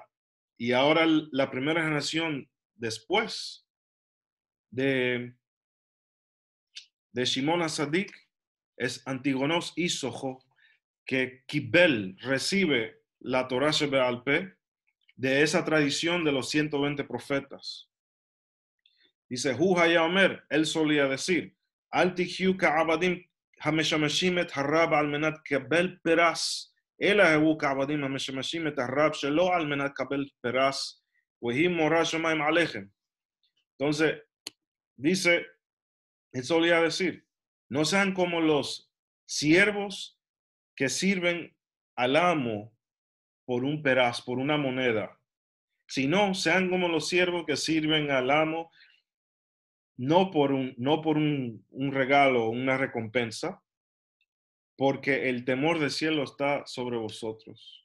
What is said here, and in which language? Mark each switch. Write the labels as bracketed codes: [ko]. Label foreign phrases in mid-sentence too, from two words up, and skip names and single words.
[es] Y ahora la primera generación después de Shimon HaTzadik es Antígonos y Sojó, que Kibel recibe la [he] תורה שבעל פה [es] de esa tradición de los 120 profetas. Dice, [he] הוא היה אומר, [es] él solía decir, [he] אל תהיו כעבדים המשמשים את הרב על מנת לקבל פרס, אלא הוו כעבדים המשמשים את הרב שלא על מנת לקבל פרס, ויהי מורא שמים עליכם. [es] Entonces, dice, él solía decir, no sean como los siervos que sirven al amo por un peraz, por una moneda, sino sean como los siervos que sirven al amo no por un regalo o una recompensa, porque el temor del cielo está sobre vosotros.